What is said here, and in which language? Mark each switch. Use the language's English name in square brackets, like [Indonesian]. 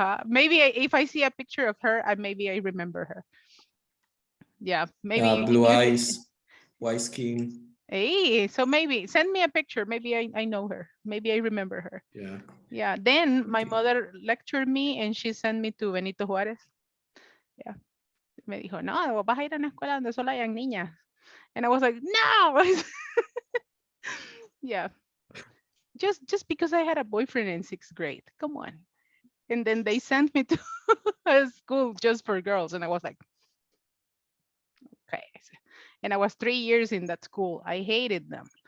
[English] maybe if I see a picture of her, maybe I remember her. Yeah, maybe Blue eyes, white skin. Hey, so maybe send me a picture. Maybe I know her. Maybe I remember her. Yeah. Yeah. Then my Okay. mother lectured me and she sent me to Benito Juárez. Yeah. [Spanish] Me dijo, no, vas a ir a una escuela donde solo hayan niñas. [English] And I was like, no. Yeah. Just because I had a boyfriend in 6th grade. Come on. And then they sent me to a school just for girls. And I was like, okay. And I was 3 years in that school. I hated them.